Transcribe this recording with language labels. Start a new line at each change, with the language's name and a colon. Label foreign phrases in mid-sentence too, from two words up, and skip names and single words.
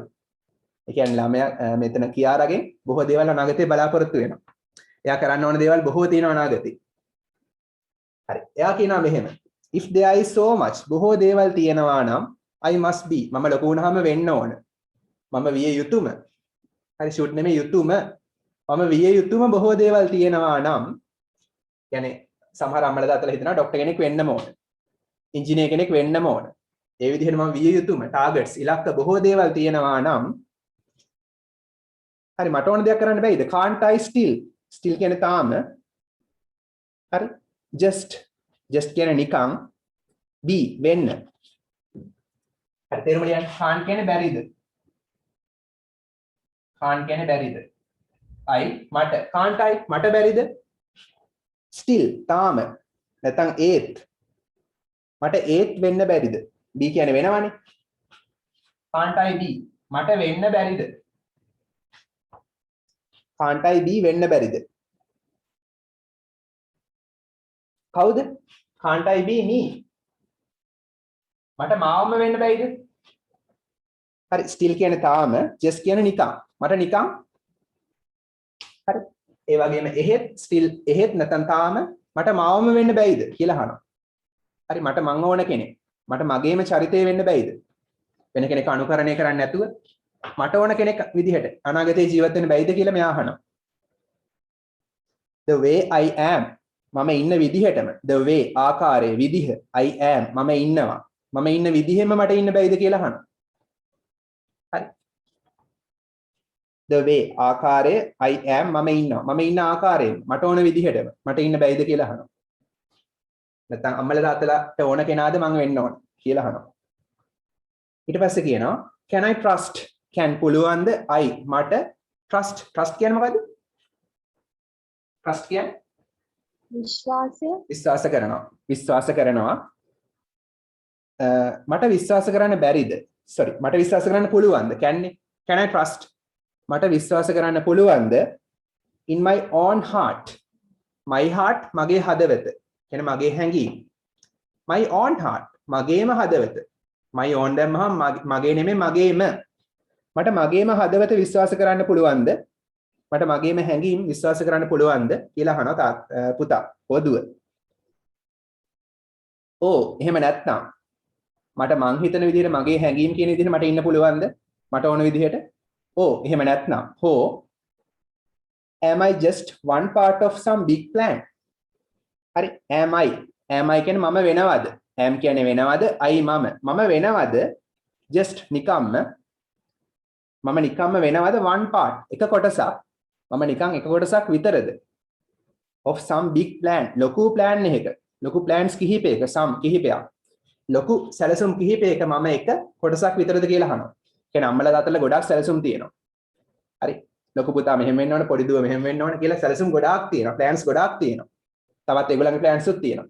Sinhala: ඒ කියන්නේ ළමයා මෙතන කියාරාගෙන් බොහෝ දේවල් අනාගතේ බලාපොරොත්තු වෙනවා. එයා කරන්න ඕන දේවල් බොහෝ තියෙනවා අනාගතේ. හරි. එයා කියනවා මෙහෙම.
English: if there is so much
Sinhala: බොහෝ දේවල් තියෙනවා නම්
English: I must be
Sinhala: මම ලොකු වුණාම වෙන්න ඕන. මම විය යුතුයම. හරි should නෙමෙයි යුතුයම. මම විය යුතුයම බොහෝ දේවල් තියෙනවා නම් يعني සමහර අම්මලා තාත්තලා හිතනවා ડોක්ටර් කෙනෙක් වෙන්නම ඕන. ඉංජිනේර කෙනෙක් වෙන්නම ඕන. ඒ විදිහට මම විය යුතුයම ටාගට්ස් ඉලක්ක බොහෝ දේවල් තියෙනවා නම් හරි මට ඕන දෙයක් කරන්න බැයිද?
English: can't I
Sinhala: still කියන්නේ තාම. හරි just කියන්නේ නිකන් be වෙන්න. හරි තේරුම ලියන්න. can't කියන්නේ බැරිද? can't කියන්නේ බැරිද? මට
English: can't I
Sinhala: මට බැරිද? still තාම නැත්නම් ඒත් මට ඒත් වෙන්න බැරිද? be කියන්නේ වෙනවනේ.
English: can't I be
Sinhala: මට වෙන්න බැරිද?
English: can't I be
Sinhala: වෙන්න බැරිද? කවුද?
English: can't I be me
Sinhala: මට මාවම වෙන්න බැයිද? හරි still කියන්නේ තාම just කියන්නේ නිකන් මට නිකන් හරි ඒ වගේම එහෙත් still එහෙත් නැත්නම් තාම මට මාවම වෙන්න බැයිද කියලා අහනවා. හරි මට මං ඕන කෙනෙක් මට මගේම චරිතය වෙන්න බැයිද? වෙන කෙනෙක් අනුකරණය කරන්නේ නැතුව මට ඕන කෙනෙක් විදිහට අනාගතේ ජීවත් වෙන්න බැයිද කියලා මෙයා අහනවා.
English: the way I am
Sinhala: මම ඉන්න විදිහටම
English: the way
Sinhala: ආකාරයේ විදිහ
English: I am
Sinhala: මම ඉන්නවා මම ඉන්න විදිහෙම මට ඉන්න බැයිද කියලා අහනවා. හරි
English: the way
Sinhala: ආකාරයේ
English: I am
Sinhala: මම ඉන්නවා මම ඉන්න ආකාරයෙන් මට ඕන විදිහටම මට ඉන්න බැයිද කියලා අහනවා. නැත්නම් අම්මලා තාත්තලාට ඕන කෙනාද මං වෙන්න ඕන කියලා අහනවා. ඊට පස්සේ කියනවා can I trust? can පුළුවන්ද I මට trust කියන්නේ මොකද්ද? trust කියන්නේ විශ්වාසය විශ්වාස කරනවා. මට විශ්වාස කරන්න බැරිද? sorry මට විශ්වාස කරන්න පුළුවන්ද?
English: can I trust?
Sinhala: මට විශ්වාස කරන්න පුළුවන්ද
English: in my own heart? my heart
Sinhala: මගේ හදවත. කියන්නේ මගේ හැඟීම්.
English: my own heart
Sinhala: මගේම හදවත.
English: my own
Sinhala: දැම්මහම මගේ නෙමෙයි මගේම. මට මගේම හදවත විශ්වාස කරන්න පුළුවන්ද? මට මගේම හැඟීම් විශ්වාස කරන්න පුළුවන්ද කියලා අහනවා පුතා පොදුව. ඕ එහෙම නැත්නම් මට මං හිතන විදිහට මගේ හැඟීම් කියන විදිහට මට ඉන්න පුළුවන්ද? මට ඕන විදිහට. ඕ එහෙම නැත්නම් හෝ
English: am I just one part of some big plan?
Sinhala: හරි am I කියන්නේ මම වෙනවද? am කියන්නේ වෙනවද? I මම වෙනවද? just නිකම්ම මම නිකම්ම වෙනවද
English: one part
Sinhala: එක කොටසක් මම නිකන් එක කොටසක් විතරද
English: of some big plan
Sinhala: ලොකු plan එකක ලොකු plans කිහිපයක some කිහිපයක් ලොකු සැලසුම් කිහිපයක මම එක කොටසක් විතරද කියලා අහනවා. කියන්නේ අම්මලා තාත්තලා ගොඩාක් සැලසුම් තියෙනවා. හරි ලොකු පුතා මෙහෙම වෙන්න ඕන පොඩි දුව මෙහෙම වෙන්න ඕන කියලා සැලසුම් ගොඩාක් තියෙනවා. plans ගොඩාක් තියෙනවා. තවත් ඒගොල්ලන්ගේ plans උත් තියෙනවා.